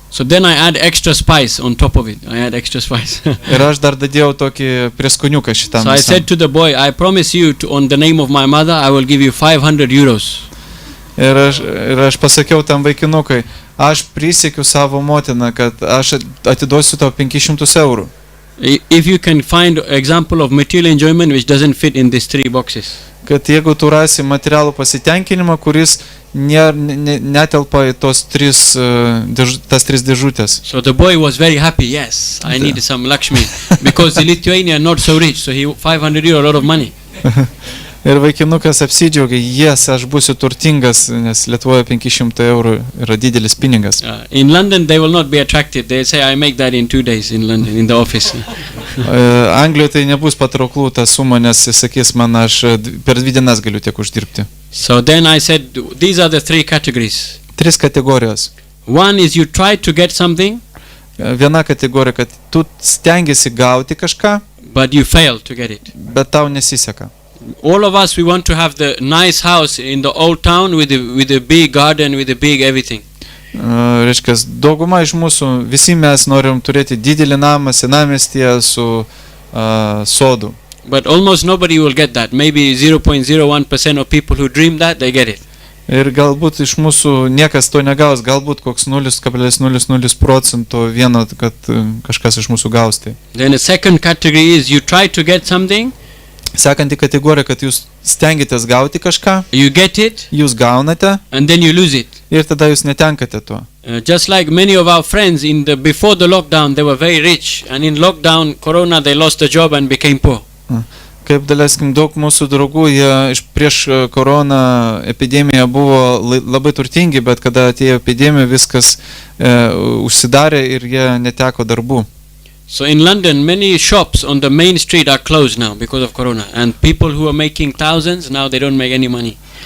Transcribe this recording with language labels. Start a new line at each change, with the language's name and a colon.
English: So then I add extra spice on top of it. I add extra spice.
Lithuanian: Ir aš dar dadėjau tokį prieskoniuką šitam.
English: So I said to the boy, I promise you on the name of my mother, I will give you 500 euros.
Lithuanian: Ir aš pasakiau tam vaikinukui, aš prisiekiu savo motiną, kad aš atiduosiu tau 500 eurų.
English: If you can find example of material enjoyment which doesn't fit in these 3 boxes.
Lithuanian: Kad jeigu tu rasi materialų pasitenkinimą, kuris netelpa į tas 3 dėžutės.
English: So the boy was very happy. Yes, I need some Lakshmi because the Lithuania are not so rich, so 500 euro a lot of money.
Lithuanian: Ir vaikinukas apsidžiaugė, aš būsiu turtingas, nes Lietuvoje 500 eurų yra didelis pinigas.
English: In London they will not be attracted. They say I make that in 2 days in London in the office.
Lithuanian: Anglijoje tai nebus patrauklų ta suma, nes jis sakys man, aš per 2 dienas galiu tiek uždirbti.
English: So then I said these are the 3 categories.
Lithuanian: 3 kategorijos.
English: One is you try to get something.
Lithuanian: Viena kategorija, kad tu stengiasi gauti kažką,
English: but you fail to get it.
Lithuanian: Bet tau nesiseka.
English: All of us, we want to have the nice house in the old town with a big garden, with a big everything.
Lithuanian: Reiškia, dauguma iš mūsų, visi mes norim turėti didelį namą senamiestyje su sodu.
English: But almost nobody will get that. Maybe 0.01% of people who dream that, they get it.
Lithuanian: Ir galbūt iš mūsų niekas to negaus, galbūt koks 0,00% vieno, kad kažkas iš mūsų gaus tai.
English: Then the second category is you try to get something.
Lithuanian: Sekanti kategorija, kad jūs stengiatės gauti kažką,
English: you get it,
Lithuanian: jūs gaunate
English: and then you lose it.
Lithuanian: ir tada jūs netenkate to.
English: Just like many of our friends before the lockdown, they were very rich, and in lockdown, Corona, they lost the job and became poor.
Lithuanian: Kaip daleiskim, daug mūsų draugų, jie prieš koroną epidemiją buvo labai turtingi, bet kada atėjo epidemija, viskas užsidarė ir jie neteko darbų.
English: So in London, many shops on the main street are closed now because of Corona, and people who are making thousands, now they don't make any money.